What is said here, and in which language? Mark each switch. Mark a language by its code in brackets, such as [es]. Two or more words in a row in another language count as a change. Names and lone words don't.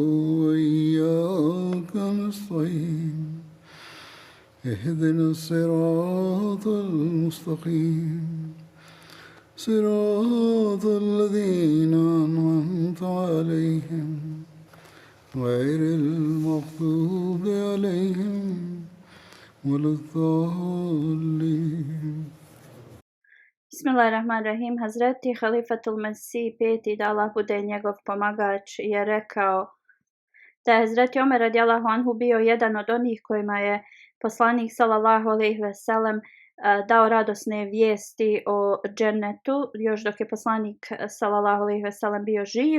[ar] وإياك نستعين اهدنا الصراط المستقيم صراط الذين أنعمت عليهم غير المغضوب عليهم ولا الضالين. بسم الله الرحمن الرحيم. [bs] Hazreti Halifatul Mesih peti, da Allah bude njegov pomagač, je rekao da je Hazreti Omer [ar] رضي الله عنه [bs] bio jedan od onih kojima je poslanik [ar] صلى الله عليه وسلم [bs] dao radosne vijesti o džennetu još dok je poslanik [ar] صلى الله عليه وسلم [bs] bio živ.